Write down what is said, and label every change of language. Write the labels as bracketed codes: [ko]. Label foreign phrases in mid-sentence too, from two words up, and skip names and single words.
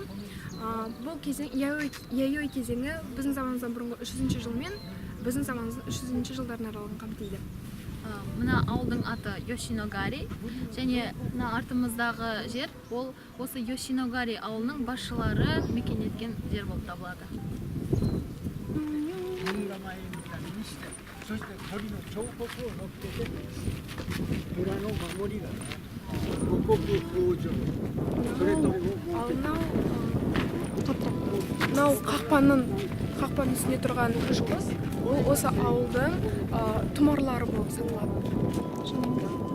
[kk] Бұл кезең, Яйой кезеңі біздің заманымыздан бұрынғы 300 жыл мен біздің заманымыздың 300 жылдардың аралығын қамтиды. Мына ауылдың аты Йошиногари, және мына артымыздағы жер ол осы Йошиногари ауылының басшылары мекен еткен жер болып табылады. [ja] そして鳥の彫刻を乗っけて村の守りが五穀豊穣それと [kk] мынау қақпаның үстінде тұрған жұлдыз ол осы ауылдың тұмарлары болып саналады.